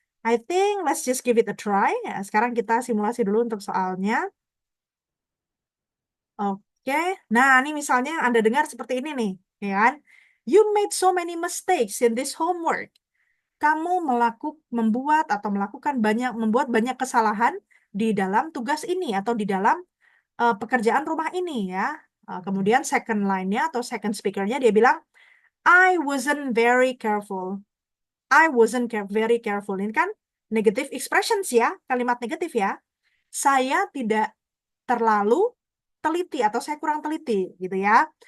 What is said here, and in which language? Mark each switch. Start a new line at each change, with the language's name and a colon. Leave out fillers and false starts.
English: I think let's just give it a try.
Indonesian: Ya, sekarang kita simulasi dulu untuk soalnya. Oke. Nah, ini misalnya Anda dengar seperti ini nih, ya kan?
English: You made so many mistakes in this homework.
Indonesian: Kamu membuat banyak kesalahan di dalam tugas ini atau di dalam pekerjaan rumah ini ya. Kemudian second line-nya atau second speaker-nya dia bilang,
English: I wasn't very careful. I wasn't very careful.
Indonesian: Ini kan negative expressions ya, kalimat negatif ya. Saya tidak terlalu teliti atau saya kurang teliti gitu ya.